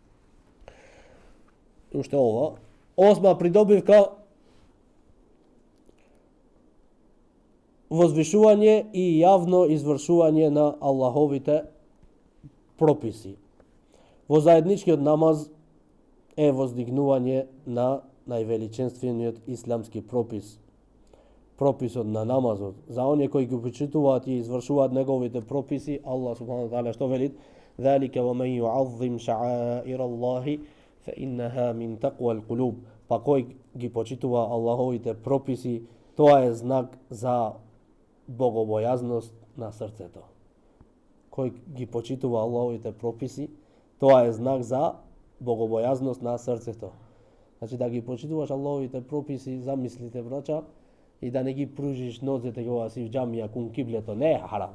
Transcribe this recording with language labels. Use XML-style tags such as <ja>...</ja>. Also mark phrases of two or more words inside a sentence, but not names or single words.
<mk>Уште ова, осма придобивка, возвишување и јавно извршување на Аллаховите прописи. Во заедничкиот намаз е воздигнување на највеличенствениот исламски пропис, прописот на намазот. За оние кои ги почитуваат и извршуваат неговите прописи, Аллах</mk> <ar>سبحانه وتعالى</ar> <mk>што вели?</mk> <ar>ذلك ومن يعظم شعائر الله فإنها من تقوى القلوب.</ar> <mk>Па кој ги почитува Аллаховите прописи, тоа е знак за богобојазност на срцето. Кој ги почитува Аллаховите прописи, тоа е знак за богобојазност на срцето. Значи да ги почитуваш Аллаховите прописи, замислите брача, и да не ги пружиш нозете кога си в џамија кон киблето, не е харам.</mk>